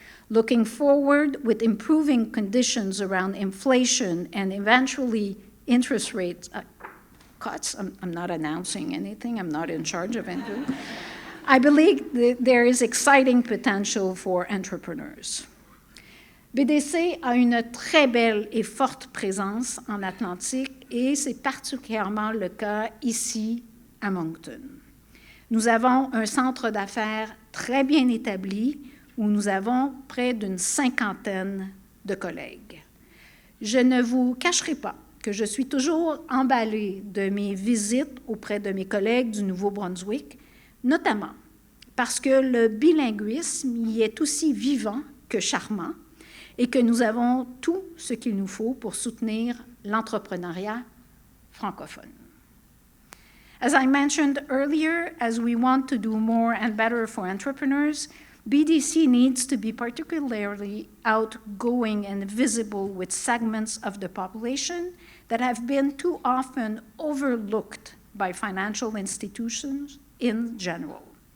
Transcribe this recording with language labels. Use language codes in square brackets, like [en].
[en] Looking forward, with improving conditions around inflation and eventually interest rates cuts, I'm not announcing anything, I'm not in charge of anything, I believe that there is exciting potential for entrepreneurs. [fr] BDC a une très belle et forte présence en Atlantique et c'est particulièrement le cas ici à Moncton. Nous avons un centre d'affaires très bien établi où nous avons près d'une 50aine de collègues. Je ne vous cacherai pas que je suis toujours emballée de mes visites auprès de mes collègues du Nouveau-Brunswick, notamment parce que le bilinguisme y est aussi vivant que charmant et que nous avons tout ce qu'il nous faut pour soutenir l'entrepreneuriat francophone. [en] As I mentioned earlier, as we want to do more and better for entrepreneurs, BDC needs to be particularly outgoing and visible with segments of the population that have been too often overlooked by financial institutions in general.